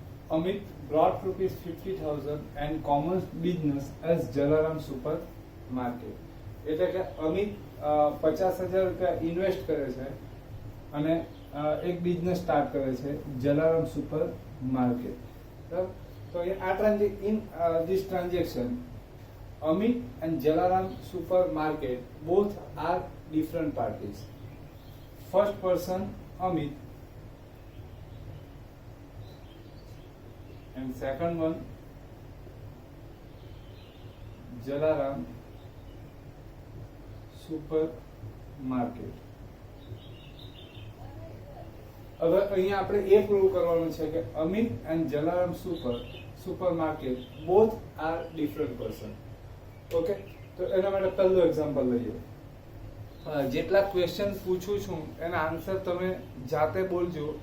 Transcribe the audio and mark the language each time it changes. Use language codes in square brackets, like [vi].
[en] Amit brought rupees 50,000 and commenced business as Jalaram Supermarket. [gu] એટલે કે અમિત 50,000 રૂપિયા ઇન્વેસ્ટ કરે છે અને એક બિઝનેસ સ્ટાર્ટ કરે છે જલારામ સુપર માર્કેટ. [en] તો in this transaction Amit and Jalaram Supermarket both are different parties. First person Amit and second one Jalaram Supermarket. [gu] હવે અહીંયા આપણે એ પ્રૂવ કરવાનું છે કે [en] Amit and Jalaram supermarket both are different person. [gu] Okay, તો એના માટે પહેલું એક્ઝામ્પલ લઈએ. જેટલા ક્વેશ્ચન પૂછું છું એના આન્સર તમે જાતે બોલજો.